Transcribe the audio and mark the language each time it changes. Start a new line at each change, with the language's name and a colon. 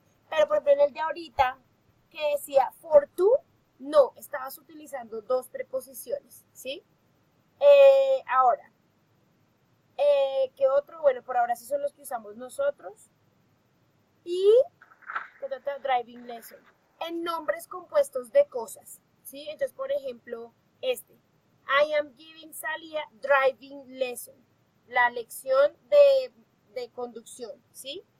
Spanish: Pero, por ejemplo, en el de ahorita, que decía for to, no, estabas utilizando dos preposiciones, ¿sí? Ahora, ¿qué otro? Bueno, por ahora sí son los que usamos nosotros. Y driving lesson. En nombres compuestos de cosas, ¿sí? Entonces, por ejemplo,
English: I am giving Sally a driving lesson.
Spanish: La lección de conducción, ¿sí?